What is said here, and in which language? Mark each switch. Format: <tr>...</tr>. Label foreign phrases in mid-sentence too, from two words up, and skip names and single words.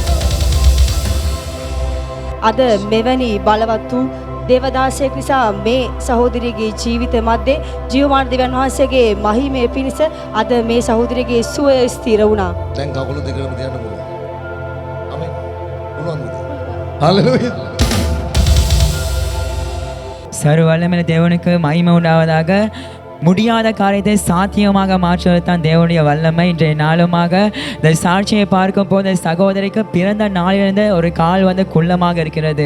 <si>අද මෙවැනි බලවත් වූ දේවදාසයෙක් නිසා මේ සහෝදරියගේ ජීවිත මැද්දේ ජීවමාන දෙවියන් වහන්සේගේ මහිමය පිණිස අද මේ සහෝදරියගේ සුවය ස්ථිර වුණා. දැන් කකුල දෙකම තියන්න පුළුවන්. ආමෙන්. පුළුවන්ද? හalleluya.</si> <ta>சர்வவல்லமையுள்ள தேவனுக்கு மகிமை உண்டாவதாக. முடியாத காரியத்தை சாத்தியமாக மாற்றுவது தான் தேவனுடைய வல்லமை. இன்றைய நாளுமாக இந்த சாட்சியை பார்க்கும் போது சகோதரிக்கு பிறந்த நாளிலிருந்து ஒரு கால் குள்ளமாக இருக்கிறது.</ta>